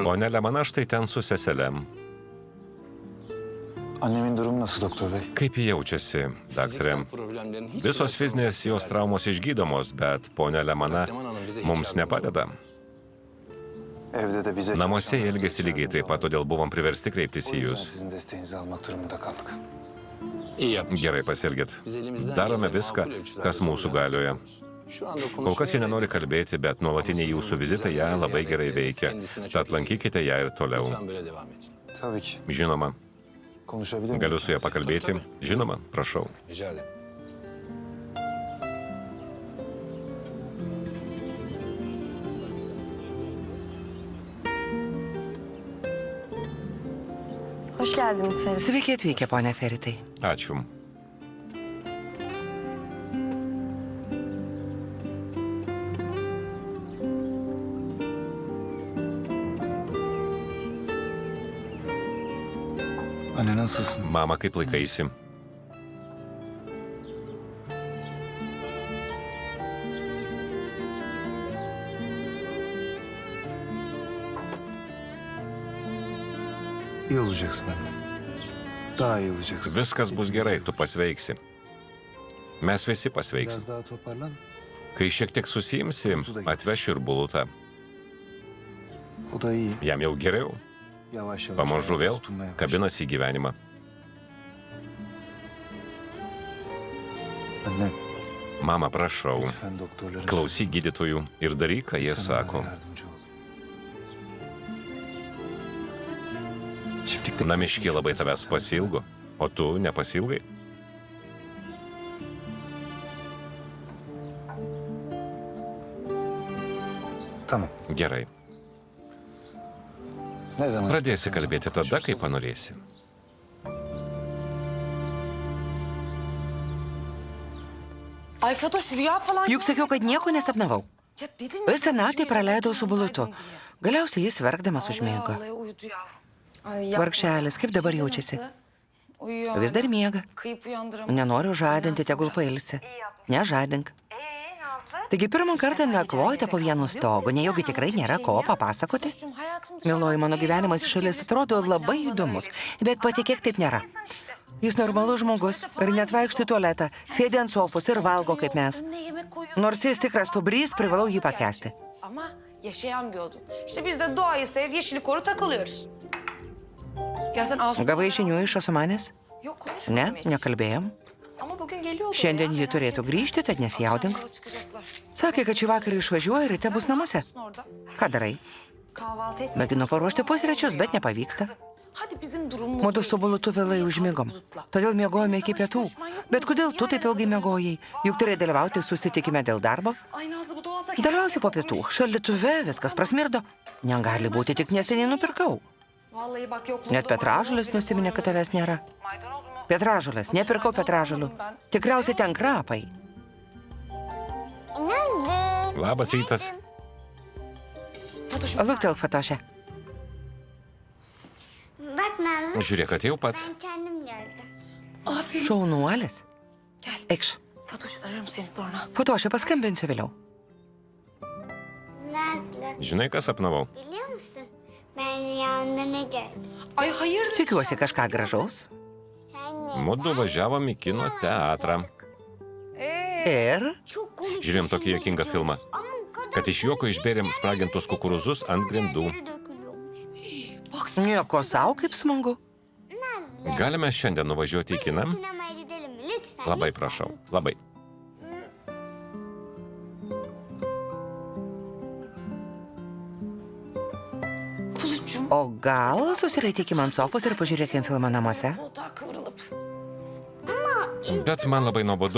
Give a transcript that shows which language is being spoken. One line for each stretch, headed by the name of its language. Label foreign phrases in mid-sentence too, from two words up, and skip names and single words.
Lithuanian: ponia Lemana štai ten su seselėm.
Turkish: Annemin durumu nasıl doktor bey?
Lithuanian: Kaip ji jaučiasi, daktarė? Visos fizinės jos traumos išgydomos, bet ponia Lemana mums nepadeda.
Turkish: Evde de bize...
Lithuanian: Namuose jie elgėsi lygiai taip pat, todėl buvom priversti kreiptis
Turkish: O
Lithuanian: į
Turkish: yüzden
Lithuanian: jūs.
Turkish: sizin desteğinizi almak durumunda kaldık. İyi yapmış.
Lithuanian: Gerai pasielgėt. Darome viską, kas mūsų galioje. Kol kas jie nenori kalbėti, bet nuolatiniai jūsų vizitai ją labai gerai veikia. Tad lankykite ją ir toliau.
Turkish: Lütfen böyle devam et. Tabii ki.
Lithuanian: Žinoma,
Turkish: Konuşabilir miyim?
Lithuanian: galiu su ją pakalbėti. Žinoma, prašau.
Turkish: Rica ederim. Hoş geldiniz Ferit.
Lithuanian: Sveiki atvykę, ponia Feritai. Ačiū.
Turkish: Anne nasılsın?
Lithuanian: Mama, kaip laikaisi?
Turkish: İyi olacaksın anne. Daha iyi olacaksın.
Lithuanian: Viskas bus gerai, tu pasveiksi. Mes visi pasveiksim.
Turkish: Biraz daha toparlan.
Lithuanian: Kai šiek tiek susijimsi, atvešiu ir Bulutą.
Turkish: O da iyi.
Lithuanian: Jam jau geriau.
Turkish: Yavaş yavaş.
Lithuanian: Pamažu
Turkish: hayata
Lithuanian: vėl
Turkish: tutunmaya başladı.
Lithuanian: kabinasi į gyvenimą.
Turkish: Anne,
Lithuanian: Mama, prašau,
Turkish: lütfen doktorların...
Lithuanian: klausyk gydytojų ir daryk, ką jie
Turkish: Sana
Lithuanian: sako.
Turkish: yardımcı ol. Çiftlikte...
Lithuanian: Namiškiai labai tavęs pasilgo. O tu nepasiilgai?
Turkish: Tamam.
Lithuanian: Gerai.
Turkish: Ne zaman?
Lithuanian: Pradėsi kalbėti tada, kai panorėsi.
Turkish: Ay Fatoş rüya falan...
Lithuanian: Juk sakiau, kad nieko nesapnavau.
Turkish: Ya dedim
Lithuanian: Visą naktį praleidau su Bulutu. Galiausiai jis verkdamas užmiego.
Turkish: Vallahi uyudu ya. Ay, yapma.
Lithuanian: Vargšelis, kaip dabar jaučiasi?
Turkish: Uyuyor.
Lithuanian: Vis dar miega.
Turkish: Kıyıp uyandıramam.
Lithuanian: Nenoriu žadinti, tegul pailsi. Nežadink. Taigi pirmą kartą nakvojate po vienu stogu, nejaugi tikrai nėra ko papasakoti?
Turkish: Fatoş'cum hayatım...
Lithuanian: Miloji, mano gyvenimas iš šalies atrodo labai įdomus, bet patikėk, taip nėra. Jis normalus žmogus ir net vaikšto į tualetą, sėdi ant sofos ir valgo kaip mes.
Turkish: Önüne yemek koyuyor.
Lithuanian: Nors jis tikras stubrys, privalau jį pakęsti.
Turkish: Ama yaşayan bir odun. İşte biz de doğayı sev, yeşili koru takılıyoruz. Ya sen Asuman...
Lithuanian: Gavai žinių iš Asumanės?
Turkish: Yok
Lithuanian: Ne,
Turkish: konuşmadım hiç.
Lithuanian: nekalbėjom.
Turkish: Ama bugün geliyordu.
Lithuanian: Šiandien ji turėtų grįžti, tad nesijaudink. Sakė, kad šį vakarą išvažiuoja ir ryte bus namuose.
Turkish: Orada.
Lithuanian: Ką darai?
Turkish: Kahvaltı et.
Lithuanian: Mėginu paruošti pusryčius, bet nepavyksta.
Turkish: Hadi bizim durumumuz...
Lithuanian: Mudu su Bulutu vėlai užmigom. Todėl miegojome iki pietų. Bet kodėl tu taip ilgai miegojai? Juk turėjai dalyvauti susitikime dėl darbo.
Turkish: Ay Nazlı bu dolapta...
Lithuanian: Dalyvausi po pietų. Šaldytuve viskas prasmirdo. Negali būti, tik neseniai nupirkau.
Turkish: Vallahi bak yok.
Lithuanian: Net petražulis nusiminė, kad tavęs nėra. Petražulis, nepirkau petražulių. Tikriausiai ten krapai. Nazlı. Labas rytas. Fatoş, Luktelk, Fatoše.
Turkish: Bak Nazlı,
Lithuanian: Žiūrėk, atėjau pats.
Turkish: ben kendim gördüm. aferin.
Lithuanian: Šaunuolis. Eikš.
Turkish: Fatoş ararım seni sonra.
Lithuanian: Fatoše, paskambinsiu vėliau. Nazlı, Žinai, ką sapnavau?
Turkish: biliyor musun? Ben rüyamda ne gördüm? Ay hayırdır?
Lithuanian: Tikiuosi kažką gražaus.
Turkish: Sen ne?
Lithuanian: Mudu važiavom į kino teatrą. Ir
Turkish: Çok komik.
Lithuanian: Žiūrėjom tokį juokingą filmą.
Turkish: Ama o kadar
Lithuanian: Kad iš juoko išbėrėm spragintus kukurūzus ant grindų.
Turkish: yere dökülüyormuş.
Lithuanian: nieko savo, kaip smagu. Galime šiandien nuvažiuoti į kiną?
Turkish: Sinemaya gidelim mi lütfen?
Lithuanian: Labai prašau. Labai.
Turkish: Bulutçum.
Lithuanian: O gal susiraitykim ant sofos ir pažiūrėkim filmą namuose?
Turkish: Koltuğa kıvrılıp.
Lithuanian: Bet man labai nuobodu.